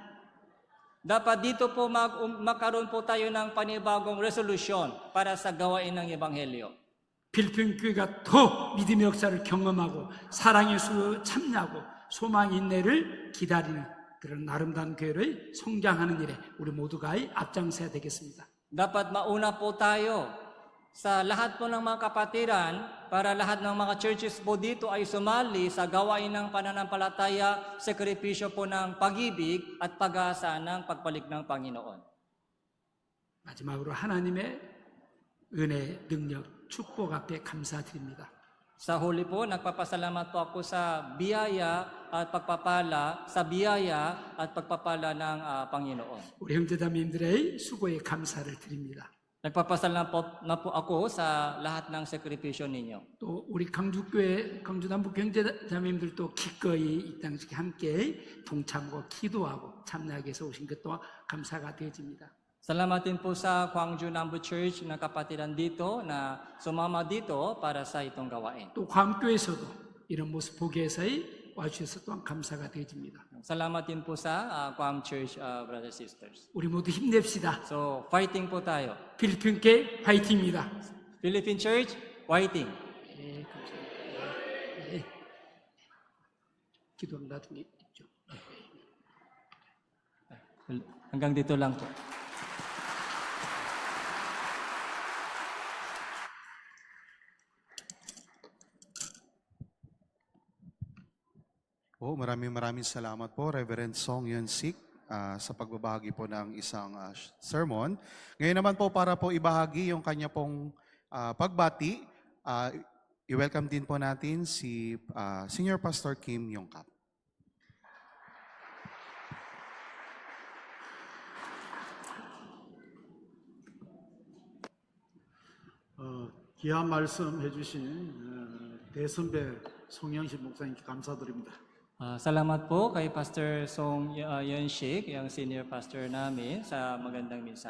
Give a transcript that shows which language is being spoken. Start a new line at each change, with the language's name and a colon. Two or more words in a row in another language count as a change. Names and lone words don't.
Filipino: Dapat dito po magkaroon po tayo ng panibagong resolution para sa gawain ng Ebanghelyo.
Korean: 필리핀 교회가 더 믿음의 역사를 경험하고 사랑의 수 참여하고 소망 인내를 기다리는 그런 아름다운 교회를 성장하는 일에 우리 모두가 앞장서야 되겠습니다.
Filipino: Dapat mauna po tayo sa lahat po ng mga kapatiran para lahat ng mga churches po dito ay sumali sa gawain ng pananampalataya, sakripisyo po ng pag-ibig at pag-asa ng pagbalik ng Panginoon.
Korean: 마지막으로 하나님의 은혜, 능력, 축복 앞에 감사드립니다.
Filipino: Sa huli po, nagpapasalamat po ako sa biyaya at pagpapala ng Panginoon.
Korean: 우리 형제자매님들의 수고에 감사를 드립니다.
Filipino: Nagpapasalamat na po ako sa lahat ng sakripisyo ninyo.
Korean: 또 우리 강주교회, 강주남북 형제자매님들도 기꺼이 이 당시에 함께 동참하고 기도하고 참여하게 해서 오신 것도 감사가 되어집니다.
Filipino: Salamat din po sa Gwangju Nambu Church na kapatiran dito na sumama dito para sa itong gawain.
Korean: 또 괌교회에서도 이런 모습 보게 해서 와주셔서 또한 감사가 되어집니다.
Filipino: Salamat din po sa Guam Church,
English: brothers and sisters.
Korean: 우리 모두 힘냅시다.
Filipino: So, fighting po tayo.
Korean: 필리핀께 화이팅입니다.
English: Philippine Church, fighting.
Korean: 네, 감사합니다. 네. 기도는 나중에 있죠.
Filipino: Hanggang dito lang po. Maraming salamat po, Reverend Song Yun Sik, sa pagbabahagi po ng isang sermon. Ngayon naman po para po ibahagi yung kanya pong pagbati, i-welcome din po natin si Senior Pastor Kim Yongkap.
Korean: 귀한 말씀 해주신 대선배 송영식 목사님께 감사드립니다.
Filipino: Salamat po kay Pastor Song Yunshik, yung senior pastor namin, sa magandang mensahe.